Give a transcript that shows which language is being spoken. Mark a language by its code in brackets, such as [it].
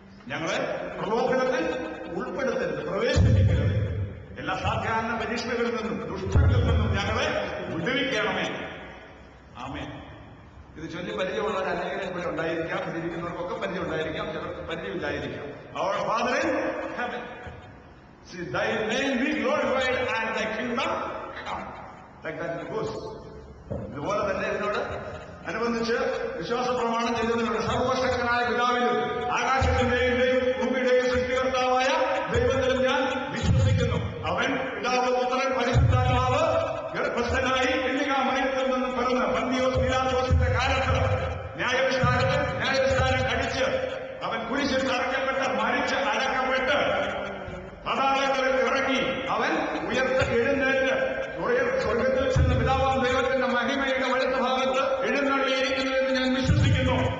[ml] ഞങ്ങളെ പ്രലോഭനത്തിൽ ഉൾപ്പെടുത്തരുത്, പ്രവേശിപ്പിക്കരുത്. എല്ലാ സാധാരണ പരീക്ഷകളിൽ നിന്നും ദുഷ്ടങ്ങളിൽ നിന്നും ഞങ്ങളെ വിടുവിക്കണമേ. ആമേൻ. ഇത് ചൊല്ലി പരിചയമുള്ളവർ അനേകരെ ഇവിടെ ഉണ്ടായിരിക്കാം. ഇതിരിക്കുന്നവർക്കൊക്കെ പരിചയം ഉണ്ടായിരിക്കാം, ചിലർക്ക് പരിചയമില്ലായിരിക്കാം. [en] Our Father in heaven, see thy name be glorified and thy kingdom come. Like that it goes. [ml] ഇതുപോലെ തന്നെ ഇതിനോട് അനുബന്ധിച്ച് വിശ്വാസ പ്രമാണം ചെയ്തതിനോട് സർവശക്തനായ പിതാവിലും ആകാശത്തിന്റെയും ഭൂമിയുടെയും സൃഷ്ടികർത്താവായ ദൈവത്തിലും ഞാൻ വിശ്വസിക്കുന്നു. അവൻ പിതാവ്, പുത്രൻ, പരിശുദ്ധാത്മാവ് ഗർഭസ്ഥനായി കന്യകാമറിയത്തിൽ നിന്നും പിറന്ന് പന്തിയോസ് പീലാത്തോസിന്റെ കാലത്ത് ന്യായവിസ്താരം കഴിച്ച് അവൻ കുരിശിൽ തറയ്ക്കപ്പെട്ട് മരിച്ച് അടക്കപ്പെട്ട് പാതാളങ്ങളിൽ ഇറങ്ങി അവൻ എഴുന്നേറ്റ് സ്വർഗത്തിൽ ചെന്ന് പിതാവാം ദൈവത്തിന്റെ മഹിമയുടെ വലത്ത് ഭാഗത്ത് എഴുന്നള്ളിയിരിക്കുന്നു എന്ന് ഞാൻ വിശ്വസിക്കുന്നു.